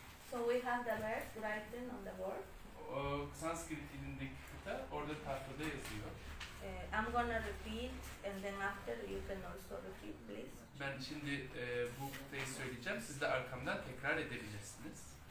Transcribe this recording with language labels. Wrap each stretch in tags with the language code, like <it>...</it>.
<en>So we have the verse written on the board.</en> <tr>O Sanskrit dilindeki kıta orada tahtada yazıyor.</tr> <en>I'm gonna repeat and then after you can also repeat, please.</en> <tr>Ben şimdi bu kıtayı söyleyeceğim. Siz de arkamdan tekrar edebilirsiniz.</tr>